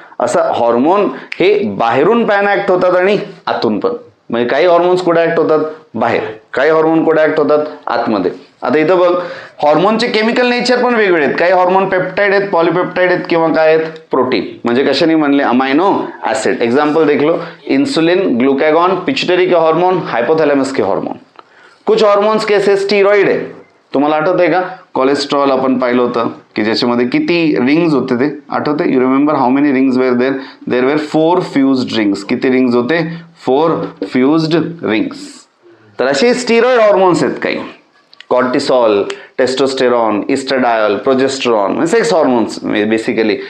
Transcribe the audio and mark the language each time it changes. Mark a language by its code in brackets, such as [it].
[mr] असं हॉर्मोन हे बाहेरून पॅन ऍक्ट होतात आणि आतून पण. म्हणजे काही हॉर्मोन्स कुठे ऍक्ट होतात, बाहेर, काही हॉर्मोन कुठे ऍक्ट होतात, आतमध्ये. आता इथं बघ, हॉर्मोनचे केमिकल नेचर पण वेगवेगळे आहेत. काही हॉर्मोन पेप्टाइड आहेत, पॉलीपेप्टाइड आहेत, किंवा काय आहेत, प्रोटीन. म्हणजे कशाने म्हणले, अमाइनो ऍसिड. [hi] एग्जाम्पल देख लो, इंसुलिन, ग्लुकागॉन, पिट्यूटरी के हॉर्मोन, हाइपोथैलेमस के हॉर्मोन. कुछ हॉर्मोन्स कैसे [mr] स्टीरॉइड आहे, तुम्हाला आठवत आहे का, कोलेस्ट्रॉल आपण पाहिलं होतं की ज्याच्यामध्ये किती रिंग्स होते ते आठवते, [en] You remember how many rings were there, there were 4 fused rings. [mr] किती रिंग्स होते, 4 फ्यूज्ड रिंग्स. तर असे स्टीरॉइड हॉर्मोन्स आहेत काही, कॉर्टिसॉल, टेस्टोस्टेरॉन, इस्ट्राडायोल, प्रोजेस्टेरॉन, म्हणजे सेक्स हॉर्मोन्स बेसिकली.